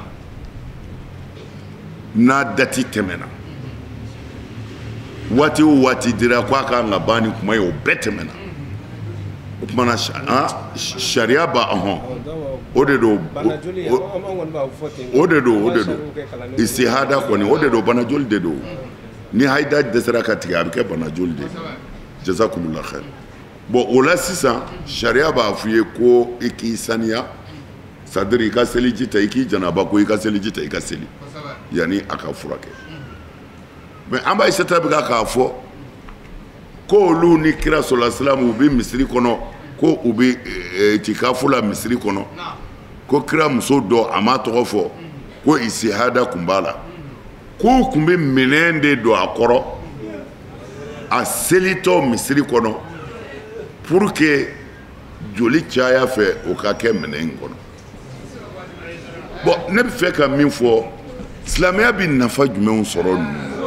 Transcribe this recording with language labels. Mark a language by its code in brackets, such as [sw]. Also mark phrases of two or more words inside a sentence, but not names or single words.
[bm] n'a dati tɛmɛna waati o waati dira ko a kan ka ban ni kuma ye o bɛɛ tɛmɛna o tumana sariya b'a o de don o de don istihada kɔni o de don bana joli de don ni haida dɛsɛra ka tigɛ a bɛ kɛ bana joli de [ar] جزاكم الله خير [bm] bon o la sisan sariya b'a f'i ye ko i k'i saniya c'est-à-dire i ka seliji ta i k'i janaba ko i ka seliji ta i ka seli yanni a ka furakɛ mais an b'a isata bɛ k'a fɔ ko olu ni kira sɔrɔla silamu u bɛ misiri kɔnɔ ko u bɛ tikafu la misiri kɔnɔ ko kira muso dɔ a m'a tɔgɔ fɔ ko istihada kun b'a la k'u kun bɛ minɛn de don a kɔrɔ a selitɔ misiri kɔnɔ [fr] pour que [bm] joli caya fɛ o ka kɛ minɛn in kɔnɔ bon ne bɛ fɛ ka min fɔ silamɛya bɛ nafa jumɛnw sɔrɔ ninnu